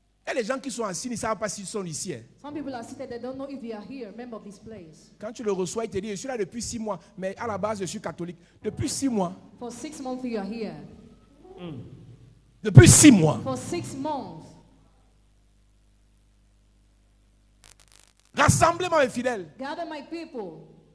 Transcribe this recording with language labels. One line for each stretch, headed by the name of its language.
French: Et les gens qui sont assis ne savent pas s'ils sont ici. Hein.
English: Some people are seated, they don't know if they are here, member of this place.
French: Quand tu le reçois, il te dit, je suis là depuis 6 mois. Mais à la base, je suis catholique. Depuis 6 mois.
English: For 6 months you are here.
French: Depuis 6 mois.
English: For 6 months.
French: Rassemblez-moi mes fidèles.
English: Gather my people.